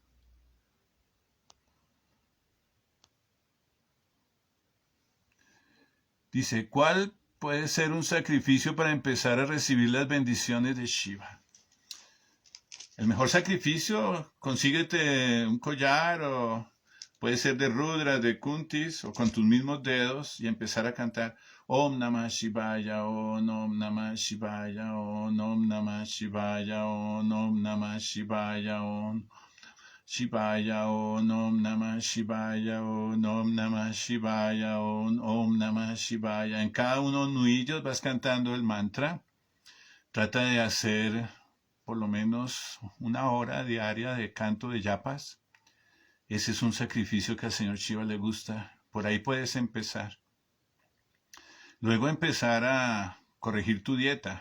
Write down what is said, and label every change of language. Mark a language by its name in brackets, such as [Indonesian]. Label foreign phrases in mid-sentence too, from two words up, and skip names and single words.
[Spanish] Dice, ¿cuál puede ser un sacrificio para empezar a recibir las bendiciones de Shiva? El mejor sacrificio, consíguete un collar o puede ser de Rudra, de Kuntis o con tus mismos dedos y empezar a cantar [Sanskrit] Om Namah Shivaya, Om Namah Shivaya, Om Namah Shivaya, Om Namah Shivaya, Om Shivaya, Om Namah Shivaya, Om Namah Shivaya, Om Namah Shivaya. [Spanish] En cada uno de ellos vas cantando el mantra. Trata de hacer por lo menos 1 hora diaria de canto de yapas. Ese es un sacrificio que al Señor Shiva le gusta. Por ahí puedes empezar. Luego empezar a corregir tu dieta.